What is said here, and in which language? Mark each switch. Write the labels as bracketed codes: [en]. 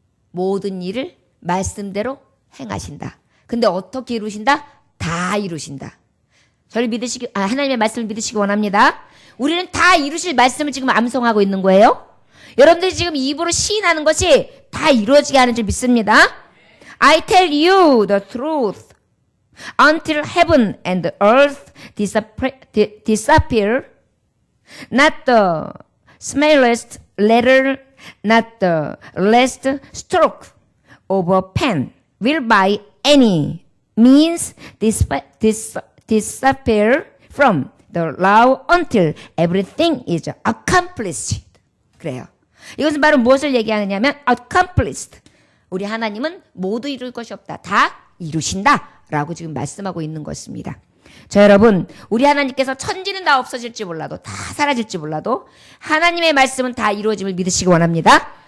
[ko] 모든 일을 말씀대로 행하신다. 근데 어떻게 이루신다? 다 이루신다. 저를 하나님의 말씀을 믿으시기 원합니다. 우리는 다 이루실 말씀을 지금 암송하고 있는 거예요. 여러분들이 지금 입으로 시인하는 것이 다 이루어지게 하는 줄 믿습니다. [en] I tell you the truth. Until heaven and earth disappear, not the smallest letter, not the last stroke of a pen will by any means disappear from the law until everything is accomplished. [ko] 그래요. 이것은 바로 무엇을 얘기하느냐면 accomplished. 우리 하나님은 모두 이룰 것이 없다. 다 이루신다. 라고 지금 말씀하고 있는 것입니다. 자, 여러분, 우리 하나님께서 천지는 다 없어질지 몰라도, 다 사라질지 몰라도 하나님의 말씀은 다 이루어짐을 믿으시기 원합니다.